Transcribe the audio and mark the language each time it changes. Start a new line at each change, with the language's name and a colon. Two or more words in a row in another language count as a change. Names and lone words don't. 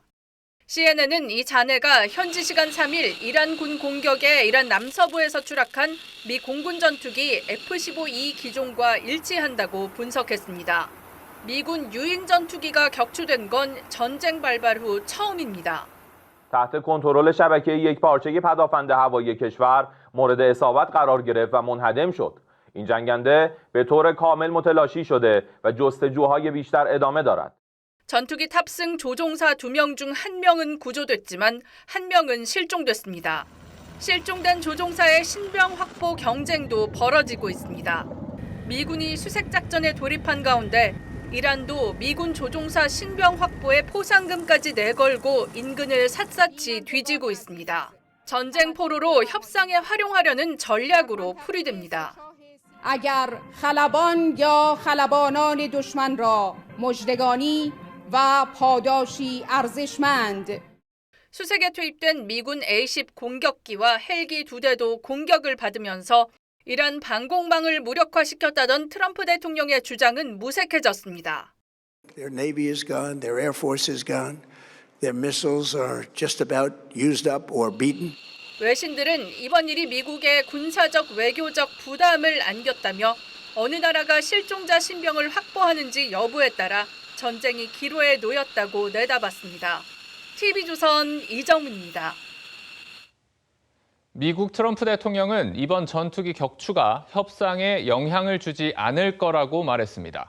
Korean: CNN은 이 잔해가 현지 시간 3일 이란 군 공격에 이란 남서부에서 추락한 미 공군 전투기 F-15E 기종과 일치한다고 분석했습니다. 미군 유인 전투기가 격추된 건 전쟁 발발 후 처음입니다.
Persian: تحت کنترل شبکه یک پارچه پدافند هوایی کشور مورد اصابت قرار گرفت و منهدم شد. این جنگنده به طور کامل متلاشی شده و جستجوهای بیشتر ادامه دارد.
Korean: 전투기 탑승 조종사 2명 중 1명은 구조됐지만 1명은 실종됐습니다. 실종된 조종사의 신병 확보 경쟁도 벌어지고 있습니다. 미군이 수색 작전에 돌입한 가운데 이란도 미군 조종사 신병 확보에 포상금까지 내걸고 인근을 샅샅이 뒤지고 있습니다. 전쟁 포로로 협상에 활용하려는 전략으로 풀이됩니다.
Persian: اگر خلبان یا خلبانان دشمن را مژدگانی و پاداشی ارزشمند
Korean: 수색에 투입된 미군 A-10 공격기와 헬기 2대도 공격을 받으면서 이란 방공망을 무력화시켰다던 트럼프 대통령의 주장은 무색해졌습니다.
English: Their navy is gone, their air force is gone, their missiles are just about used up or beaten.
Korean: 외신들은 이번 일이 미국의 군사적 외교적 부담을 안겼다며 어느 나라가 실종자 신병을 확보하는지 여부에 따라 전쟁이 기로에 놓였다고 내다봤습니다. TV조선 이정민입니다. 미국 트럼프 대통령은 이번 전투기 격추가 협상에 영향을 주지 않을 거라고 말했습니다.